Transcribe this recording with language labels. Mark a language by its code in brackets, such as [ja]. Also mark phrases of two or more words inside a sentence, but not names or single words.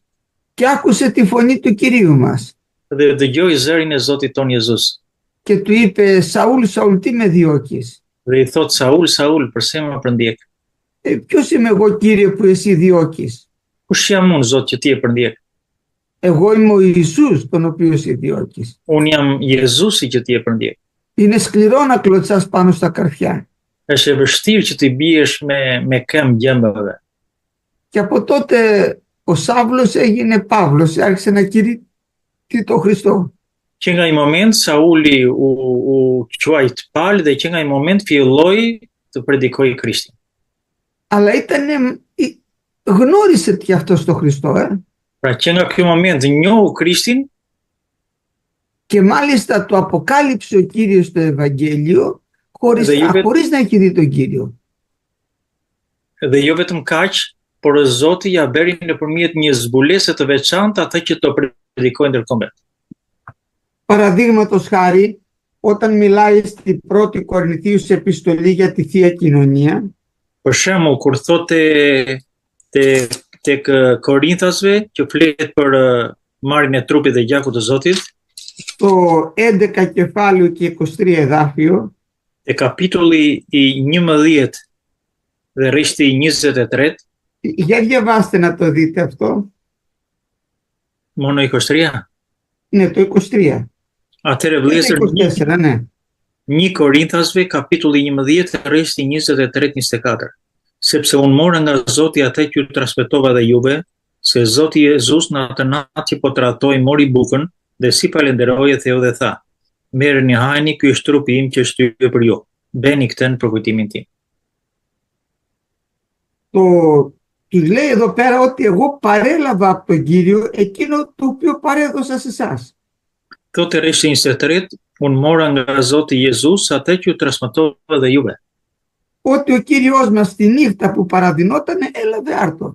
[el] και άκουσε τη φωνή του Κυρίου μας [sq] dhe dëgjoi zërin e Zotit ton Jezus. [el] και του είπε «Σαούλ, Σαούλ, τι με διώκεις?» [sq] Dhe i thot Saul, Saul, pse më përndjek? [el] Ποιος είμαι εγώ, Κύριε, που εσύ διώκεις? [sq] Kush jam unë, Zot, që ti e përndjek? [el] Εγώ είμαι ο Ιησούς τον οποίο εσύ διώκεις. [sq] Unë jam Jezusi që ti e përndjek. [el] Είναι σκληρό να κλωτσάς πάνω στα καρφιά. [sq] Është e vështirë që ti biesh me këmbë gjembëve. [el] Και από τότε ο Σάβλος έγινε Παύλος, άρχισε να κηρύττει τον Χριστό. [sq] Që nga i moment Sauli u quajt Paul dhe që nga i moment filloi të predikoj Krishtin. [el] Αλλά γνώρισε και αυτό τον Χριστό. [sq] Pra që nga ky moment njohu Krishtin [el] Και μάλιστα το αποκάλυψε ο Κύριος στο Ευαγγέλιο χωρίς να έχει δει τον Κύριο. [sq] dhe jo vetëm kaq, por Zoti ja bëri nëpërmjet një zbulese të veçantë atë që të predikojnë ndërkombëtar. [el] Παραδείγματος χάρη, όταν μιλάει στην πρώτη Κορινθίους επιστολή για τη Θεία Κοινωνία, [sq] Për shembull, kur thotë tek Korinthasve që flet për marrjen e trupit dhe gjakut të Zotit, [el] το 11 κεφάλαιο και 23 εδάφιο, [sq] e kapitulli i 11 dhe rishti i 23, [el] για διαβάστε να το δείτε αυτό. [sq] μόνο 23. [el] Ναι, το 23. [sq] Atëherë vëllezër, [el] 24, ναι. [sq] 1 Korinthasve, kapitulli 11, rishti 23-24. Sepse unë mora nga Zoti atë që ju transmetova dhe juve, se Zoti Jezus në atë natë që po tratoi mori bukën dhe si falenderoi e theu dhe tha: Merrni hajni, ky është trupi im që është hyrë për ju. Bëni këtë në përkujtimin tim. [el] Τους λέει εδώ πέρα ότι εγώ παρέλαβα από τον Κύριο εκείνο το οποίο παρέδωσα σε εσάς. [sq] Thotë rishti 23, unë mora nga Zoti Jezus atë që ju transmetova dhe juve. [el] Ότι ο Κύριος μας τη νύχτα που παραδεινότανε έλαβε άρτο.